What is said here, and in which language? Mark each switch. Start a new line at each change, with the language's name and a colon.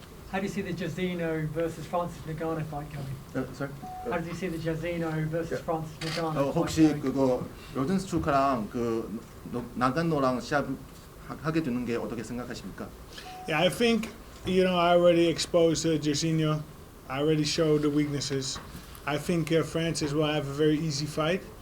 English: How do you see the Jairzinho versus Francis Ngannou fight going? Sorry? How do you see the Jairzinho versus Francis Ngannou fight
Korean: 혹시
English: going?
Korean: 그거 로젠스트루크랑 그 나간노랑 시합 하게 되는 게 어떻게 생각하십니까?
English: Yeah, I think, you know, I already exposed Jairzinho. I already showed the weaknesses. I think Francis will have a very easy fight.